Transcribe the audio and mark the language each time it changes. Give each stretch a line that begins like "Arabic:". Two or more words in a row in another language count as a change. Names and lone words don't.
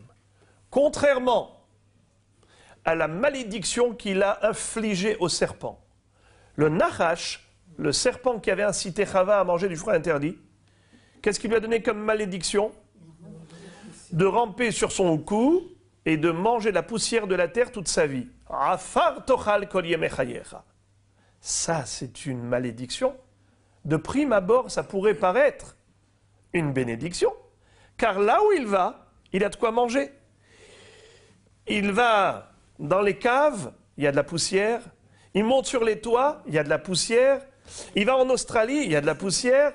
French: Contrairement à la malédiction qu'il a infligée au serpent. Le Nachash, le serpent qui avait incité Chava à manger du fruit interdit, qu'est-ce qu'il lui a donné comme malédiction? De ramper sur son cou et de manger la poussière de la terre toute sa vie.
Hebrew: עפר תאכל כל ימי חייך.
French: Ça, c'est une malédiction. De prime abord, ça pourrait paraître une bénédiction, car là où il a de quoi manger. Il va dans les caves, il y a de la poussière. Il monte sur les toits, il y a de la poussière. Il va en Australie, il y a de la poussière.